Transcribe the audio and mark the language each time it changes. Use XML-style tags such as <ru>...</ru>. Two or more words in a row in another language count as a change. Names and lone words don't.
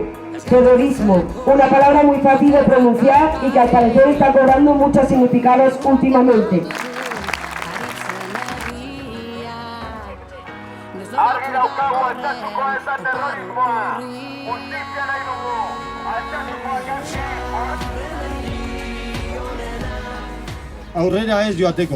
<es>Terrorismo, una palabra muy fácil de pronunciar y que al parecer está cobrando muchos significados últimamente.</es> <eu>Argi daukagu Altsasukoa ez da terrorismoa. Justizia nahi dugu. Altsasukoa jantzi. Aurrera ez joateko.</eu>